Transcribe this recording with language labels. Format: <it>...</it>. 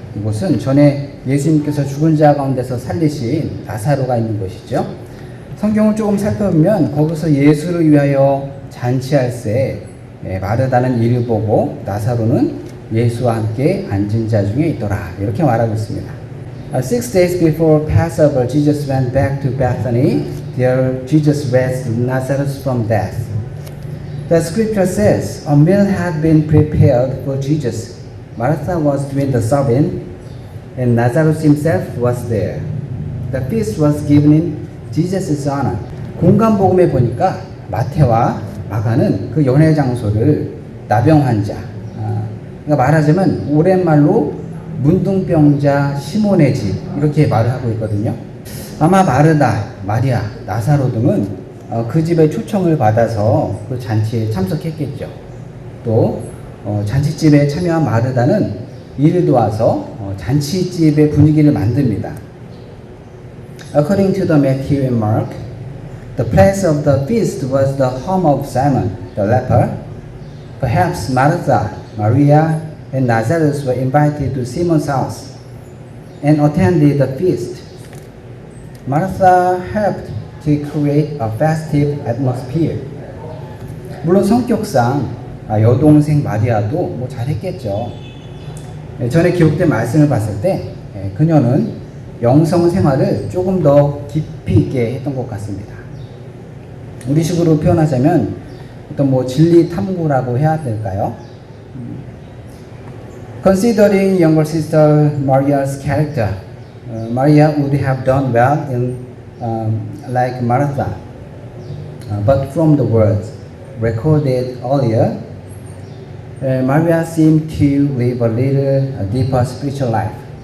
<ko>이곳은 전에 예수님께서 죽은 자 가운데서 살리신 나사로가 있는 곳이죠. 성경을 조금 살펴보면 거기서 예수를 위하여 잔치할 때 마르다는 이를 보고 나사로는 예수와 함께 앉은 자 중에 있더라, 이렇게 말하고 있습니다.</ko> <en>6 days before Passover, Jesus went back to Bethany. There Jesus raised Lazarus from death. The scripture says, a meal had been prepared for Jesus. Martha was doing the serving, and Lazarus himself was there. The feast was given in Jesus' honor.</en> <ko>공간복음에 보니까 마태와 마가는 그 연회 장소를 나병 환자, 그러니까 말하자면 오랜말로 문둥병자 시몬의 집, 이렇게 말을 하고 있거든요. 아마 마르다, 마리아, 나사로 등은 그 집의 초청을 받아서 그 잔치에 참석했겠죠. 또 잔치집에 참여한 마르다는 이를 도와서 잔치집의 분위기를 만듭니다.</ko> <en>According to the Matthew and Mark, the place of the feast was the home of Simon the leper. Perhaps Martha, Maria, and Lazarus were invited to Simon's house and attended the feast. Martha helped to create a festive atmosphere.</en> <ko>물론 성격상 여동생 마리아도 뭐 잘했겠죠. 전에 기록된 말씀을 봤을 때 그녀는 영성 생활을 조금 더 깊이 있게 했던 것 같습니다. 우리식으로 표현하자면 어떤 뭐 진리 탐구라고 해야 될까요?</ko> <en>Considering younger sister Maria's character, Maria would have done well in like Martha, but from the words recorded earlier, Maria seemed to live a little deeper spiritual life.</en>